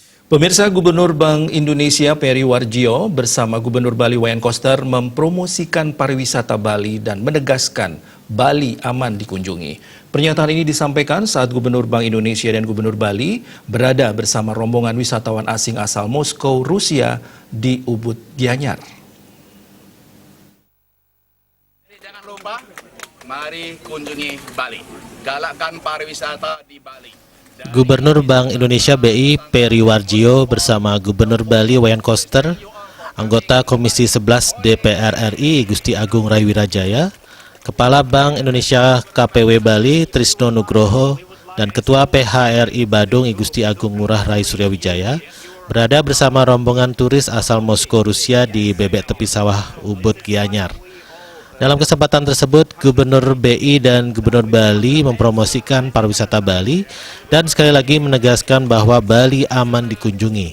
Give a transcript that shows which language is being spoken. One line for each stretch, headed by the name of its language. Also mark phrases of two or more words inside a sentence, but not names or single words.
Indonesian: Pemirsa, Gubernur Bank Indonesia Peri Warjio bersama Gubernur Bali Wayan Koster mempromosikan pariwisata Bali dan menegaskan Bali aman dikunjungi. Pernyataan ini disampaikan saat Gubernur Bank Indonesia dan Gubernur Bali berada bersama rombongan wisatawan asing asal Moskow, Rusia di Ubud, Gianyar. Jangan lupa, mari kunjungi Bali. Galakkan pariwisata di Bali. Gubernur Bank Indonesia BI Peri Warjio bersama Gubernur Bali Wayan Koster, anggota Komisi 11 DPR RI Gusti Agung Rai Wirajaya, Kepala Bank Indonesia KPW Bali Trisno Nugroho, dan Ketua PHRI Badung Gusti Agung Ngurah Rai Suryawijaya berada bersama rombongan turis asal Moskow, Rusia di Bebek Tepi Sawah Ubud, Gianyar. Dalam kesempatan tersebut, Gubernur BI dan Gubernur Bali mempromosikan pariwisata Bali dan sekali lagi menegaskan bahwa Bali aman dikunjungi.